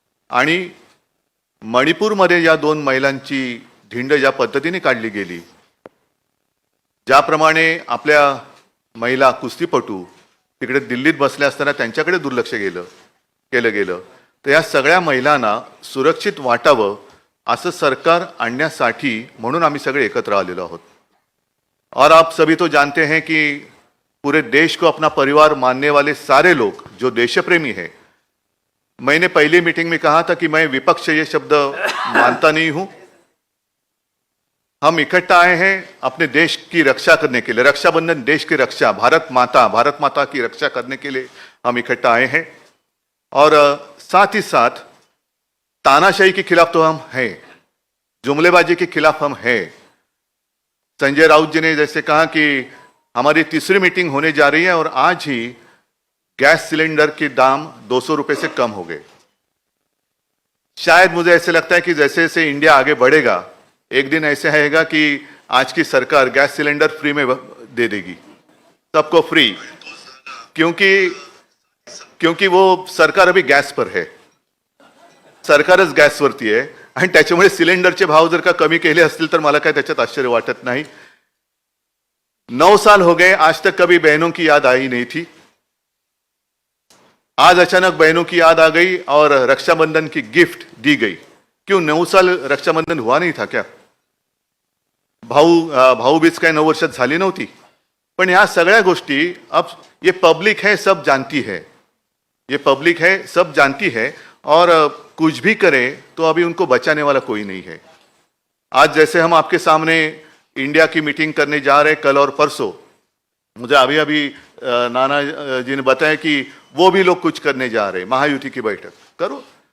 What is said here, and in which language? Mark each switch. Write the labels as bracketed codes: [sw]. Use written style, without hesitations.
[mr] आणि मणिपूरमध्ये या 2 महिलांची धिंड ज्या पद्धतीने काढली गेली, ज्याप्रमाणे आपल्या महिला कुस्तीपटू तिकडे दिल्लीत बसल्या असताना त्यांच्याकडे दुर्लक्ष केलं गेलं, तर या सगळ्या महिलांना सुरक्षित वाटावं असं सरकार आणण्यासाठी म्हणून आम्ही सगळे एकत्र आलेलो आहोत. [hi] और आप सभी तो जानते हैं कि पूरे देश को अपना परिवार मानने वाले सारे लोग जो देशप्रेमी हैं, मैंने पहली मीटिंग में कहा था कि मैं विपक्ष ये शब्द मानता नहीं हूं. हम इकट्ठा आए हैं अपने देश की रक्षा करने के लिए. रक्षाबंधन देश की रक्षा, भारत माता की रक्षा करने के लिए हम इकट्ठा आए हैं. और साथ ही साथ तानाशाही के खिलाफ तो हम हैं, जुमलेबाजी के खिलाफ हम हैं. संजय राउत जी ने जैसे कहा कि हमारी तीसरी मीटिंग होने जा रही है और आज ही गैस सिलेंडर के दाम 200 रुपए से कम हो गए. शायद मुझे ऐसे लगता है कि जैसे जैसे इंडिया आगे बढ़ेगा, एक दिन ऐसे आएगा कि आज की सरकार गैस सिलेंडर फ्री में दे देगी, सबको फ्री. क्योंकि वो सरकार अभी गॅस पर है, [mr] सरकारच गॅसवरती आहे आणि त्याच्यामुळे सिलेंडरचे भाव जर का कमी केले असतील तर मला काय त्याच्यात आश्चर्य वाटत नाही. [hi] 9 साल हो गए, आज तक कभी बहनों की याद आई नहीं थी. आज अचानक बहनों की याद आ गई और रक्षाबंधन की गिफ्ट दी गई. क्यों 9 साल रक्षाबंधन हुआ नहीं था क्या? [mr] भाऊबीज काय 9 वर्षात झाली नव्हती. पण या सगळ्या गोष्टी [hi] अब ये पब्लिक है, सब जानती है. ये पब्लिक है, सब जानती है और कुछ भी करे तो अभी उनको बचाने वाला कोई नहीं है. आज जैसे हम आपके सामने इंडिया की मीटिंग करने जा रहे हैं कल और परसों, मुझे अभी नाना जी ने बताया कि वो भी लोग कुछ करने जा रहे हैं, महायुति की बैठक करो.